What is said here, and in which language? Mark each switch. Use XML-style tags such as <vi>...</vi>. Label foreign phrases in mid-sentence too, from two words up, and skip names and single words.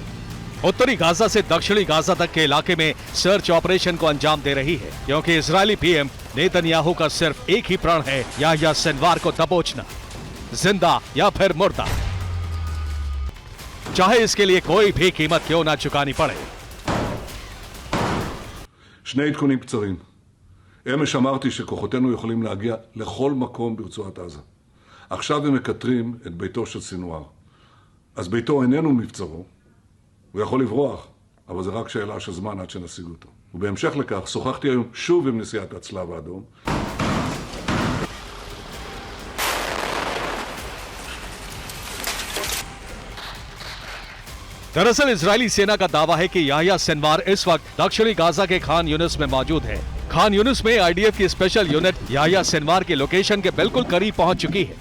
<hi>उत्तरी गाजा से दक्षिणी गाजा तक के इलाके में</hi> <en>search operation</en> <hi>को अंजाम दे रही है, क्योंकि इजरायली पीएम नेतन्याहू का सिर्फ एक ही प्रण है, याह्या सिनवार को दबोचना, जिंदा या फिर मुर्दा, चाहे इसके लिए कोई भी कीमत क्यों ना चुकानी पड़े।</hi> <he>שני עדכונים קצרים. אמש אמרתי שכוחותינו יכולים להגיע לכל מקום ברצועת עזה. עכשיו הם מקטרים את ביתו של סינואר. אז ביתו איננו מבצרו, הוא יכול לברוח, אבל זה רק שאלה של זמן עד שנשיג אותו. ובהמשך לכך, שוחחתי היום שוב עם נשיאת הצלב האדום.</he> <hi>दरअसल इजरायली सेना का दावा है कि याह्या सिनवार इस वक्त दक्षिणी गाजा के खान यूनिस में मौजूद है। खान यूनिस में आईडीएफ की</hi> <en>special unit</en> <hi>याह्या सिनवार की लोकेशन के बिल्कुल करीब पहुंच चुकी है।</hi>